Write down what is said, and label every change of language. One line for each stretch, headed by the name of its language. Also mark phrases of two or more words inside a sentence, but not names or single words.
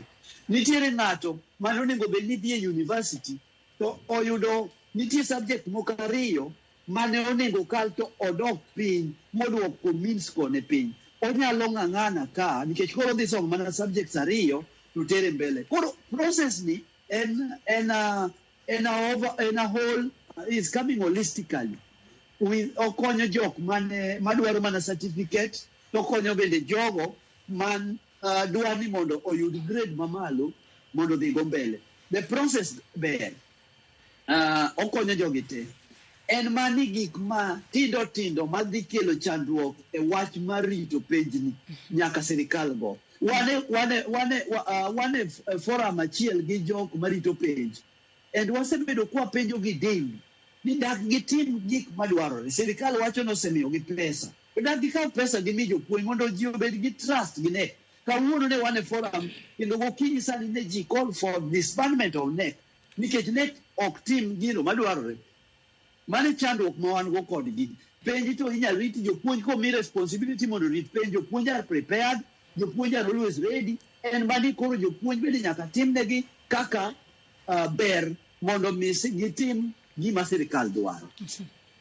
Luo (Kenya and Tanzania): Nitiere ng'ato mane onego bed ni dhi e university to oyudo nitie subject moko 2 mane onego kal to odok piny moduoko means kone piny. Onyalo ng'ang'ana ka nikech koro dhi somo mana subjects 2 to tere mbele. Koro process ni en
English: a whole is coming holistically.
Luo (Kenya and Tanzania): Okonyo jok madwaro mana certificate, to okonyo bende jogo man dwa ni mondo oyud grade mamalo mondo dhi go mbele.
English: The process
Luo (Kenya and Tanzania): ber. Okonyo jogi te. En mani gik ma tindo madhi kelo chandruok e wach mar rito penjni nyaka sirikal go. Wane forum achiel gi jok marito penj. And wasebedo kwa penjo gi daily. Ni dak gitim gik madwarore. Sirikal wacho nosemiyo gi pesa. Dak gikaw pesa gi mi jopuonj mondo ji obed gi trust gi NEC. Kawuono ne wane forum kendo gokinyi sani ne ji
English: call for disbandment of NEC.
Luo (Kenya and Tanzania): Nikech NEC ok tim gino madwarore. Mane chandruok ma wan go kodgi. Penj to inyalo rit jopuonj komi responsibility mondo rit penj.
English: Jopuonj are prepared, jopuonj are always ready.
Luo (Kenya and Tanzania): En mani koro jopuonj bende nyaka timnegi kaka ber mondo gitim gima sirikal dwaro.